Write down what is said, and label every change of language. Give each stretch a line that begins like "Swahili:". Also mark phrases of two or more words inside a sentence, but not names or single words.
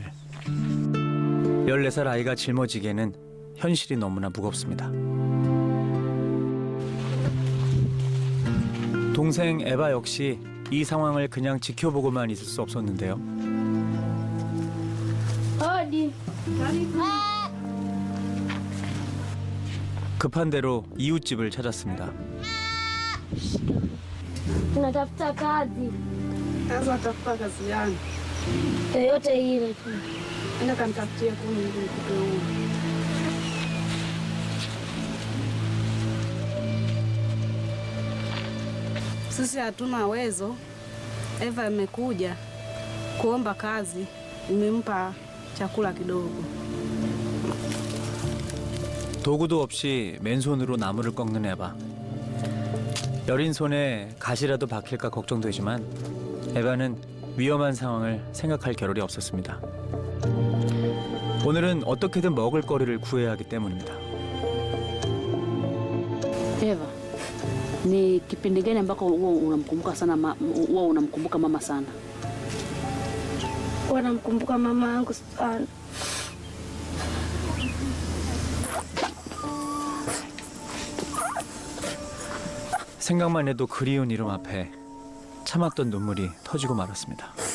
Korean: 14살 아이가 짊어지기에는 현실이 너무나 무겁습니다. 동생 에바 역시 이 상황을 그냥 지켜보고만 있을 수 없었는데요.
Swahili: Hodi.
Korean: 급한 대로 이웃집을 찾았습니다.
Swahili: Tunatafuta kazi. Sasa tafuta kazi gani? Yoyote ile tu. Enda kanitafutie kuni ili nikupe huo. Sisi hatuna uwezo. Eva amekuja kuomba kazi, nimempa chakula kidogo.
Korean: 도구도 없이 맨손으로 나무를 꺾는 에바. 여린 손에 가시라도 박힐까 걱정되지만 에바는 위험한 상황을 생각할 겨를이 없었습니다. 오늘은 어떻게든 먹을 거리를 구해야 하기 때문입니다.
Swahili: Eva, ni kipindi gani ambako huwa unamkumbuka mama sana? Wanamkumbuka mama yangu sana.
Korean: 생각만 해도 그리운 이름 앞에 참았던 눈물이 터지고 말았습니다.